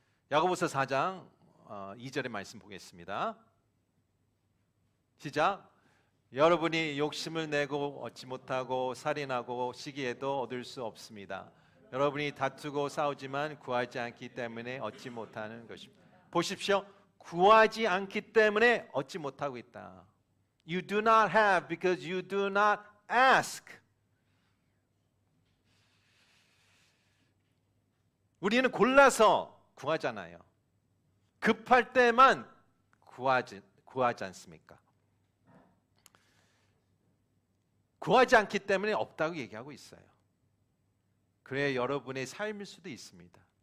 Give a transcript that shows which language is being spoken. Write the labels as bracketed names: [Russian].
[Korean] 야고보서 4장 2절의 말씀 보겠습니다. 시작. 여러분이 욕심을 내고 얻지 못하고 살인하고 시기에도 얻을 수 없습니다. 여러분이 다투고 싸우지만 구하지 않기 때문에 얻지 못하는 것입니다. 보십시오. 구하지 않기 때문에 얻지 못하고 있다. [English] You do not have because you do not ask. [Korean] 우리는 골라서 구하잖아요. 급할 때만 구하지 않습니까? 구하지 않기 때문에 없다고 얘기하고 있어요. 그래 여러분의 삶일 수도 있습니다.